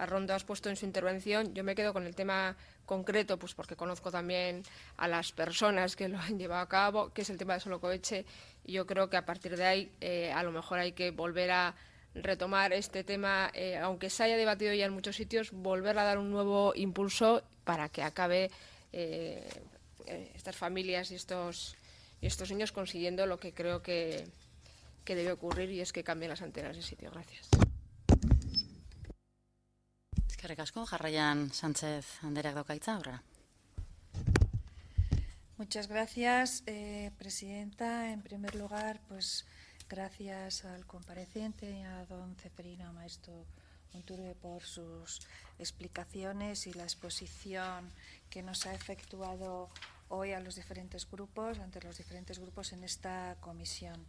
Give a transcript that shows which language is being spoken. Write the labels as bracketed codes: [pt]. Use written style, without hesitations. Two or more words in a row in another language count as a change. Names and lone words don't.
[es] ha expuesto en su intervención, yo me quedo con el tema concreto, pues porque conozco también a las personas que lo han llevado a cabo, que es el tema de Solocoetxe, y yo creo que a partir de ahí a lo mejor hay que volver a retomar este tema, aunque se haya debatido ya en muchos sitios, volver a dar un nuevo impulso para que acabe estas familias y estos niños consiguiendo lo que creo que debe ocurrir, y es que cambien las antenas de sitio. Gracias. [eu] Eskerrik asko, jarraian Sánchez Andereak dauka hitza, aurrera. [es] Muchas gracias, presidenta. En primer lugar, pues gracias al compareciente, a don Ceferino Maeztu Unturbe, por sus explicaciones y la exposición que nos ha efectuado hoy ante los diferentes grupos en esta comisión.